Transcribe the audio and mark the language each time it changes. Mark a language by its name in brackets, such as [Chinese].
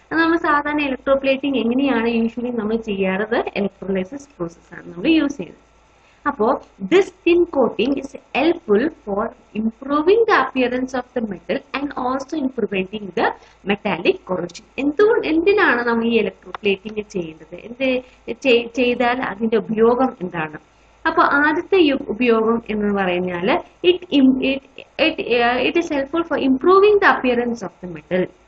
[Malayalam] നമ്മൾ സാധാരണ ഇലക്ട്രോപ്ലേറ്റിംഗ് എങ്ങനെയാണ് യൂഷ്വലി നമ്മൾ ചെയ്യാറത്? ഇലക്ട്രോലൈസിസ് പ്രോസസ്സാണ് നമ്മൾ യൂസ് ചെയ്യുന്നത്. അപ്പോൾ [English] this thin coating is helpful for improving the appearance of the metal and also in preventing the metallic corrosion. [Malayalam] എന്തിനാണ് നമ്മൾ ഈ ഇലക്ട്രോപ്ലേറ്റിംഗ് ചെയ്യേണ്ടത്? ചെയ്താൽ അതിന്റെ ഉപയോഗം എന്താണ്? അപ്പൊ ആദ്യത്തെ ഉപയോഗം എന്ന് പറഞ്ഞാൽ [English] It is helpful for improving the appearance of the metal.